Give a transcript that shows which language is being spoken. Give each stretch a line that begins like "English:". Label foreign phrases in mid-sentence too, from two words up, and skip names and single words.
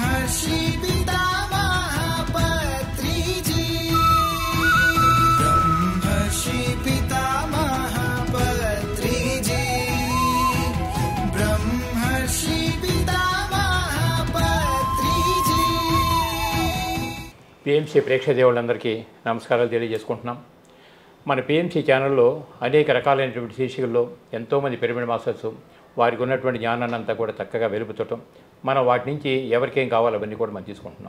Telugu: ब्रह्मर्षि पितामह पत्रिजी ब्रह्मर्षि पितामह पत्रिजी ब्रह्मर्षि पितामह पत्रिजी పిఎంసి ప్రేక్షక దేవుళ్ళందరికీ నమస్కారాలు తెలియజేసుకుంటున్నాం. మన పిఎంసి ఛానల్లో అనేక రకాలైనటువంటి శీర్షికల్లో ఎంతోమంది
English: pyramid masters
Telugu: వారికి ఉన్నటువంటి జ్ఞానాన్ని అంతా కూడా చక్కగా వెలుపుతటం, మనం వాటి నుంచి ఎవరికేం కావాలో అవన్నీ కూడా మనం తీసుకుంటున్నాం.